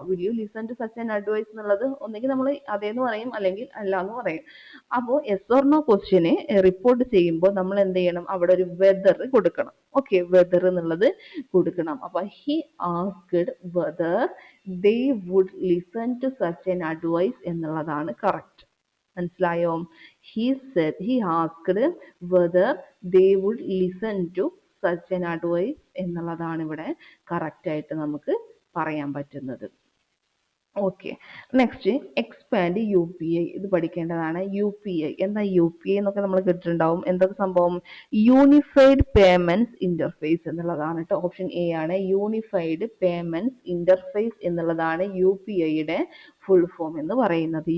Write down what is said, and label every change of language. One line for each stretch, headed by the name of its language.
English: will you listen to such an advice
Malayalam: എന്നുള്ളത് ഒന്നെങ്കിൽ നമ്മൾ അതേന്ന് പറയും അല്ലെങ്കിൽ അല്ല എന്ന് പറയും. അപ്പോൾ S or no question report ചെയ്യുമ്പോൾ നമ്മൾ എന്ത് ചെയ്യണം, അവിടെ ഒരു വെദർ കൊടുക്കണം. ഓക്കെ, വെദർ എന്നുള്ളത് കൊടുക്കണം. അപ്പൊ
English: he asked whether they would listen to such an advice
Malayalam: എന്നുള്ളതാണ് കറക്റ്റ്. മനസ്സിലായോ,
English: he asked whether they would listen to such an advice
Malayalam: എന്നുള്ളതാണ് ഇവിടെ കറക്റ്റ് ആയിട്ട് നമുക്ക് പറയാൻ പറ്റുന്നത്. Okay, next expand U P I, ഇത് പഠിക്കേണ്ടതാണ്. യു പി ഐ എന്താ, യു പി ഐ എന്നൊക്കെ നമ്മൾ കേട്ടിട്ടുണ്ടാവും. എന്തൊക്കെ സംഭവം, യൂണിഫൈഡ് പേയ്മെന്റ്സ് ഇന്റർഫേസ് എന്നുള്ളതാണ് കേട്ടോ. ഓപ്ഷൻ എ ആണ്, യൂണിഫൈഡ് പേയ്മെന്റ്സ് ഇന്റർഫേസ് എന്നുള്ളതാണ് യു പി ഐയുടെ ഫുൾ ഫോം എന്ന് പറയുന്നത്.